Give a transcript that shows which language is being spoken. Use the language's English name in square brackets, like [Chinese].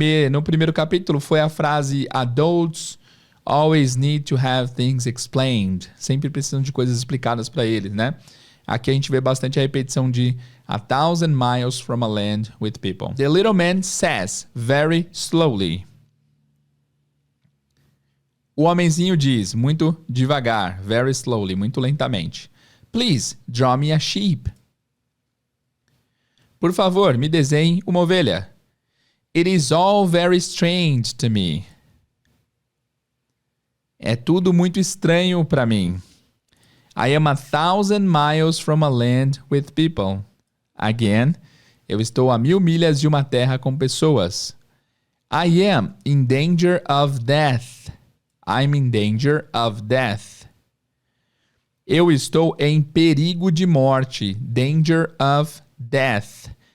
[Portuguese] No primeiro capítulo foi a frase [English] Adults always need to have things explained. [Portuguese] Sempre precisam de coisas explicadas para eles, né? Aqui a gente vê bastante a repetição de [English] 1,000 miles from a land with people. The little man says very slowly. [Portuguese] O homenzinho diz, muito devagar, [English] very slowly, [Portuguese] muito lentamente. [English] Please, draw me a sheep. [Portuguese] Por favor, me desenhe uma ovelha. [English] It is all very strange to me. [Portuguese] É tudo muito estranho para mim. [English] I am 1,000 miles from a land with people. [Portuguese] Again, eu estou a 1.000 milhas de uma terra com pessoas. [English] I am in danger of death. I'm in danger of death. [Portuguese] Eu estou em perigo de morte. [English] Danger of death.